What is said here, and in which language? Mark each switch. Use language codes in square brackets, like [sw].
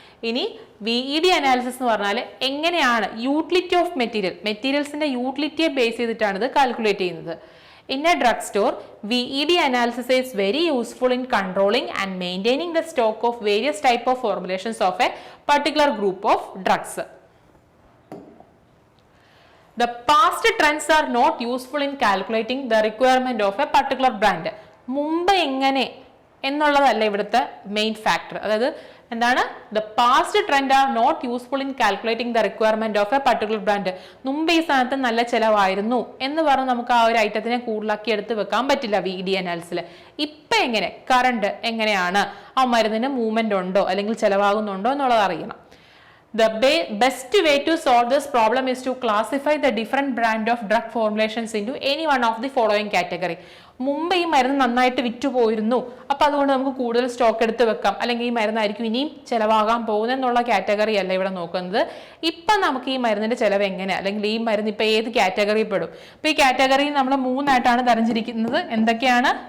[ml] ഇനി VED analysis എന്ന് പറഞ്ഞാൽ എങ്ങനെയാണ് യൂട്ടിലിറ്റി ഓഫ് മെറ്റീരിയൽസിന്റെ യൂട്ടിലിറ്റിയെ ബേസ് ചെയ്തിട്ടാണ് ഇത് കാൽക്കുലേറ്റ് ചെയ്യുന്നത്. [en] In a drug store, VED analysis is very useful in controlling and maintaining the stock of various type of formulations of a particular group of drugs. The past trends are not useful in calculating the requirement of a particular brand. [ml] മുമ്പ് എങ്ങനെ എന്നുള്ളതല്ല ഇവിടുത്തെ main factor. അതായത് എന്താണ്? [en] The past trend are not useful in calculating the requirement of a particular brand. [ml] മുമ്പ് ഈ സ്ഥാനത്ത് നല്ല ചിലവായിരുന്നു എന്ന് പറഞ്ഞ് നമുക്ക് ആ ഒരു ഐറ്റത്തിനെ കൂടുതലാക്കി എടുത്ത് വെക്കാൻ പറ്റില്ല VED അനാലിസിൽ. ഇപ്പൊ എങ്ങനെ, കറണ്ട് എങ്ങനെയാണ്, ആ മരുന്നിന് മൂവ്മെന്റ് ഉണ്ടോ അല്ലെങ്കിൽ ചിലവാകുന്നുണ്ടോ എന്നുള്ളത് അറിയണം. [en] The best way to solve this problem is to classify the different brand of drug formulations into any one of the following category. [ml] മുമ്പ് ഈ മരുന്ന് നന്നായിട്ട് വിറ്റുപോയിരുന്നു, അപ്പൊ അതുകൊണ്ട് നമുക്ക് കൂടുതൽ സ്റ്റോക്ക് എടുത്ത് വെക്കാം, അല്ലെങ്കിൽ ഈ മരുന്നായിരിക്കും ഇനിയും ചിലവാകാൻ പോകുന്നെന്നുള്ള കാറ്റഗറി അല്ല ഇവിടെ നോക്കുന്നത്. ഇപ്പൊ നമുക്ക് ഈ മരുന്നിന്റെ ചിലവ് എങ്ങനെ, അല്ലെങ്കിൽ ഈ മരുന്ന് ഇപ്പൊ ഏത് കാറ്റഗറി പെടും. ഇപ്പൊ ഈ കാറ്റഗറി നമ്മൾ മൂന്നായിട്ടാണ് തരംതിരിക്കുന്നത്. എന്തൊക്കെയാണ്?